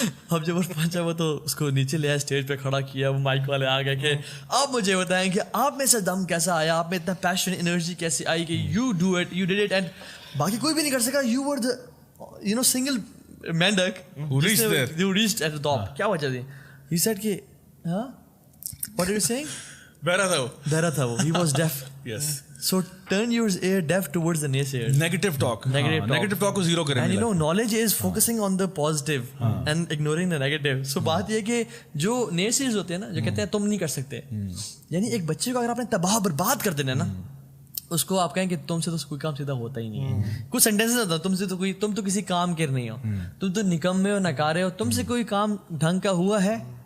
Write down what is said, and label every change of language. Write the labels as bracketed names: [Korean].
[Urdu] اب جب اوپر پہنچا وہ تو اس کو نیچے لے آیا, اسٹیج پہ کھڑا کیا, وہ مائک والے آ گئے کہ آپ مجھے بتائیں کہ آپ میں سے دم کیسا آیا, آپ میں اتنا پیشن انرجی کیسے آئی کہ [English] you do it, you did it, [Urdu] and باقی کوئی بھی نہیں کر سکا, [English] You were the single mendak who reached at the top. [Urdu] کیا وجہ تھی؟ [English] He said [Urdu] کہ ہاں [English] what are you saying? [Urdu] بہرا تھا وہ, [English] he was deaf. Yes. So turn your ear deaf towards the naysayers. Negative talk کو zero کریں. And you know knowledge is focusing on the positive and ignoring the negative. [Urdu] So بات یہ کہ جو naysayers ہوتے ہیں نا, جو کہتے ہیں تم نہیں کر سکتے, یعنی ایک بچے کو اگر آپ نے تباہ برباد کر دینا نا, اس کو آپ کہیں کہ تم سے تو کوئی کام سیدھا ہوتا ہی نہیں ہے. کچھ سینٹینسز ہوتا ہے, تم سے تو کوئی, تم تو کسی کام کے نہیں ہو, تم تو نکمے ہو, نکارے ہو, تم سے کوئی کام ڈھنگ کا ہوا ہے.